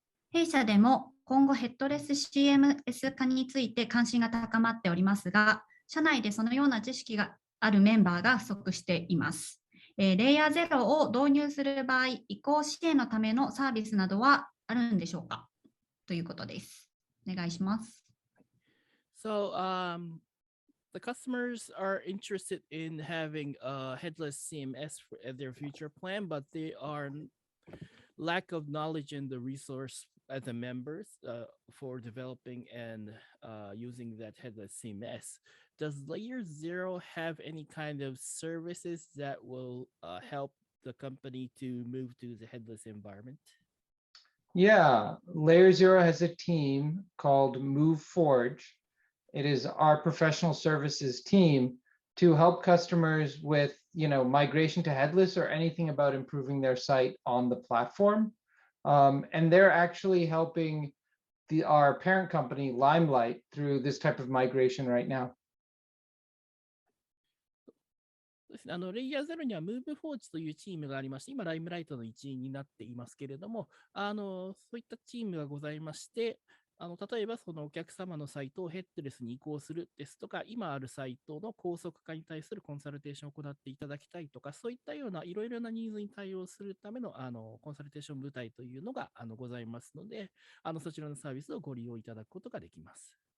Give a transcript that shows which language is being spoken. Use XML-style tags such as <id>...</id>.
<ja>弊社でも今後ヘッドレス CMS 化について関心が高まっておりますが、社内でそのような知識があるメンバーが不足しています。レイヤー0を導入する場合、移行支援のためのサービスなどはあるんでしょうかということです。お願いします。</ja> <en>So, the customers are interested in having a headless CMS as their future plan, but they are lack of knowledge in the resource as the members for developing and using that headless CMS. Does Layer 0 have any kind of services that will help the company to move to the headless environment? Yeah, Layer 0 has a team called Move Forge. It is our professional services team to help customers with, migration to headless or anything about improving their site on the platform. And they're actually helping our parent company, Limelight, through this type of migration right now.</en> <ja>そうですね、レイヤー0には MoveForge というチームがありまして、今、ライムライトの一員になっていますけれども、そういったチームがございまして、例えばそのお客様のサイトをヘッドレスに移行するですとか、今あるサイトの高速化に対するコンサルテーションを行っていただきたいとか、そういったようないろいろなニーズに対応するためのコンサルテーション部隊というのがございますので、そちらのサービスをご利用いただくことができます。</ja>